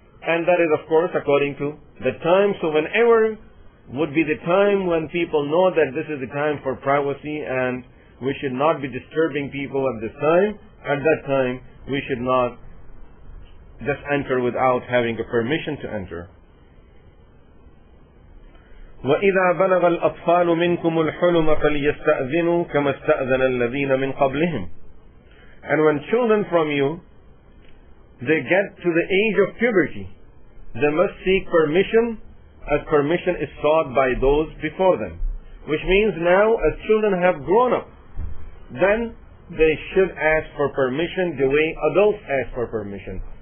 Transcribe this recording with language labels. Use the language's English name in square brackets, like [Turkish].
[English] And that is of course according to the time. So whenever would be the time when people know that this is the time for privacy and we should not be disturbing people at this time, at that time we should not just enter without having a permission to enter. [Arabic] وَإِذَا بَلَغَ الْأَطْفَالُ مِنْكُمُ الْحُلُمَ فَلْيَسْتَأْذِنُوا كَمَا اسْتَأْذَنَ الَّذِينَ مِنْ قَبْلِهِمْ. [English] And when children from you they get to the age of puberty, they must seek permission, as permission is sought by those before them. Which means now, as children have grown up, then they should ask for permission the way adults ask for permission.